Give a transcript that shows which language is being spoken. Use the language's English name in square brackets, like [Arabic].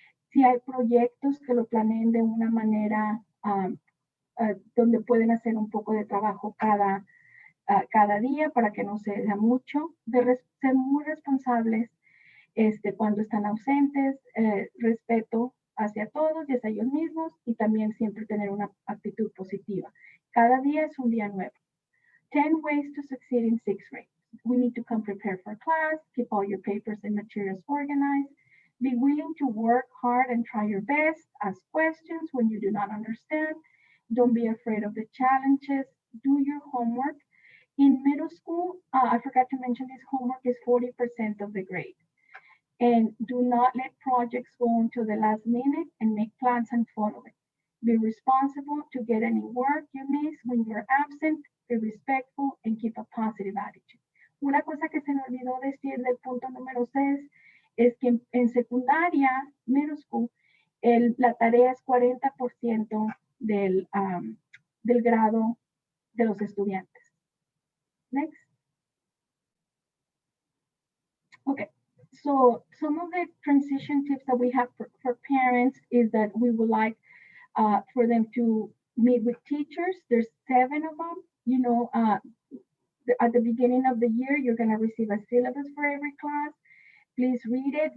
[Spanish] Si hay proyectos, que lo planeen de una manera donde pueden hacer un poco de trabajo cada día para que no sea mucho, ser muy responsables cuando están ausentes, respeto hacia todos y hacia ellos mismos, y también siempre tener una actitud positiva. Cada día es un día nuevo. [English] 10 ways to succeed in sixth grade. We need to come prepared for class, keep all your papers and materials organized, be willing to work hard and try your best, ask questions when you do not understand, don't be afraid of the challenges, do your homework. In middle school, I forgot to mention this, homework is 40% of the grade. And do not let projects go until the last minute, and make plans and follow it. Be responsible to get any work you miss when you're absent, be respectful, and keep a positive attitude. [Spanish] Una cosa que se me olvidó decir del punto número 6 es que en secundaria, [English] middle school, [Spanish] la tarea es 40% del grado de los estudiantes. [English] Next. Okay. So some of the transition tips that we have for parents is that we would like for them to meet with teachers. There's 7 of them. You know, at the beginning of the year, you're going to receive a syllabus for every class. Please read it.